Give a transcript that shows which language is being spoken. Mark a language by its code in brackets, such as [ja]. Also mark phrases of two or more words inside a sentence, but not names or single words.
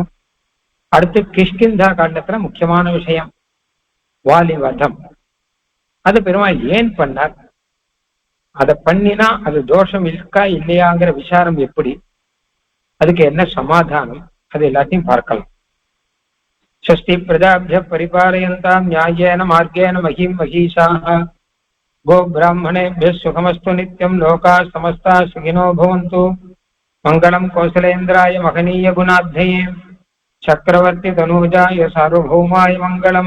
[ta] அடுத்து கிஷ்கிந்தா காண்டத்துல முக்கியமான விஷயம் வாலி வதம். அது பெருமாள் ஏன் பண்ணார், அதை பண்ணினா அது தோஷம் இருக்கா இல்லையாங்கிற விசாரம் எப்படி, அதுக்கு என்ன சமாதானம், அது எல்லாத்தையும் பார்க்கலாம். [sa] स्वस्ति प्रजाभ्यः परिपालयन्तां न्याय्येन मार्गेण महीं महिषाः। गो ब्राह्मणेभ्यः सुखमस्तु नित्यं लोकाः समस्ताः सुखिनो भवन्तु। मङ्गलं कौसलेन्द्राय महनीय गुणाब्धये चक्रवर्ति तनूजाय सार्वभौमाय मङ्गलम्।